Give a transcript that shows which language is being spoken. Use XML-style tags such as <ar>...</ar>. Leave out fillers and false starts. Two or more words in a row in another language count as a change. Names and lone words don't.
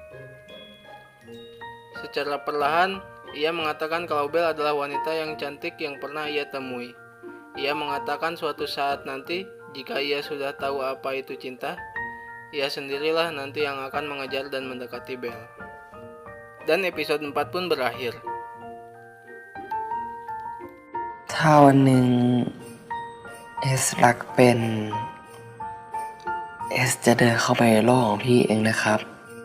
<id>Secara perlahan, ia mengatakan kalau Belle adalah wanita yang cantik yang pernah ia temui. Ia mengatakan suatu saat nanti, jika ia sudah tahu apa itu cinta, ia sendirilah nanti yang akan mengejar dan mendekati Belle. Dan episode 4 pun berakhir.</id> <th>ถ้าวันหนึ่งเอสรักเป็นเอสจะเดินเข้าไปในโลกของพี่เองนะครับ</th>